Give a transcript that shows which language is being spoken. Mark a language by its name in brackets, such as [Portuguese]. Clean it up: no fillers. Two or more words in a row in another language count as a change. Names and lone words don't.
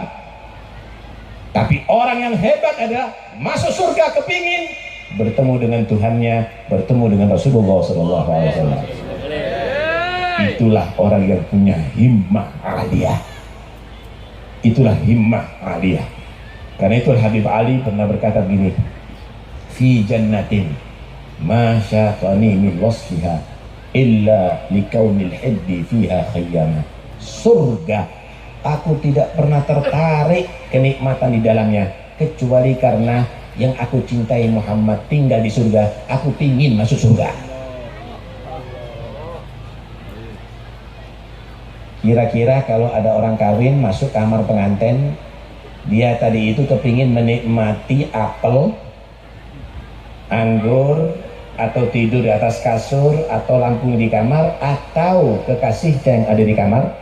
[Indonesian] Tapi orang yang hebat adalah masuk surga kepingin bertemu dengan Tuhannya, bertemu dengan Rasulullah SAW. Itulah orang yang punya [Arabic] همة عالية. [Indonesian] Itulah [Arabic] همة عالية. [Indonesian] Karena itu Habib Ali pernah berkata begini, [Arabic] في جنة ما شاقني من وصفها إلا لكون الحب فيها خيّما. [Indonesian] Surga, aku tidak pernah tertarik kenikmatan di dalamnya kecuali karena yang aku cintai Muhammad tinggal di surga. Aku pingin masuk surga. Kira-kira kalau ada orang kawin masuk kamar pengantin, dia tadi itu kepingin menikmati apel, anggur, atau tidur di atas kasur, atau lampu di kamar, atau kekasih yang ada di kamar.